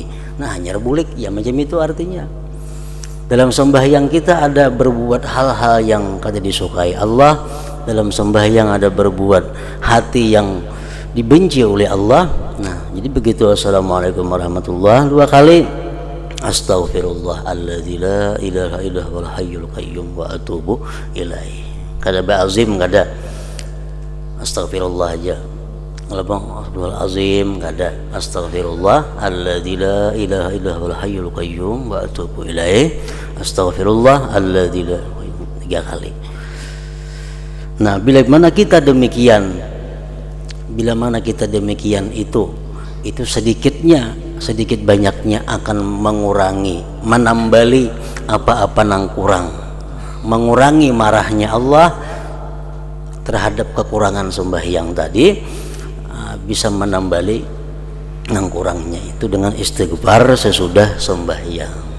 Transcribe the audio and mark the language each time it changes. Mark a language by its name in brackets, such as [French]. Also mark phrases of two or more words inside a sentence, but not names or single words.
[Banjar] Nah, hanya bulik ya macam itu artinya. Dalam sembahyang kita ada berbuat hal-hal yang kada disukai Allah. Dalam sembahyang ada berbuat hati yang dibenci oleh Allah. Nah, jadi begitu [Arabic] السلام عليكم ورحمة الله [Banjar] 2 kali, [Arabic] أستغفر الله الذي لا إله إلا هو الحي القيوم وأتوب إليه. [Banjar] Kada ba'azim, kada Astaghfirullah aja. Kalau bang Abdul Azim kada, [Arabic] أستغفر الله الذي لا إله إلا هو الحي القيوم وأتوب إليه. أستغفر الله الذي لا 3 kali. [Banjar] Nah, bila mana kita demikian itu sedikit banyaknya akan mengurangi, menambali apa-apa nang kurang, mengurangi marahnya Allah terhadap kekurangan sembahyang tadi, bisa menambali nang kurangnya itu dengan istighfar sesudah sembahyang.